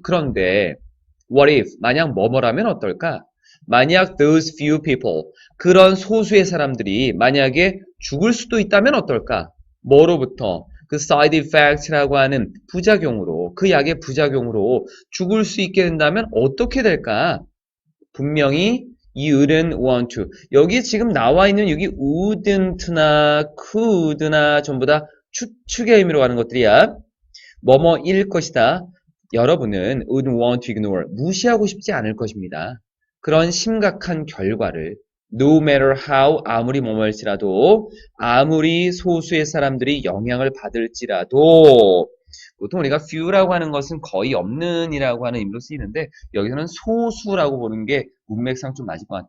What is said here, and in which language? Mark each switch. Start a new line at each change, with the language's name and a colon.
Korean: 그런데
English: what if?
Korean: 만약 뭐뭐라면 어떨까? 만약
English: those few people,
Korean: 그런 소수의 사람들이 만약에 죽을 수도 있다면 어떨까? 뭐로부터? 그 side effects라고 하는 부작용으로, 그 약의 부작용으로 죽을 수 있게 된다면 어떻게 될까? 분명히
English: you wouldn't want to.
Korean: 여기 지금 나와 있는 여기 wouldn't나 could나 전부 다 추측의 의미로 가는 것들이야. 뭐뭐일 것이다. 여러분은
English: wouldn't want to ignore.
Korean: 무시하고 싶지 않을 것입니다. 그런 심각한 결과를
English: no matter how
Korean: 아무리 뭐뭐일지라도 아무리 소수의 사람들이 영향을 받을지라도 보통 우리가 few라고 하는 것은 거의 없는 이라고 하는 의미로 쓰이는데 여기서는 소수라고 보는 게 문맥상 좀 맞을 것 같아.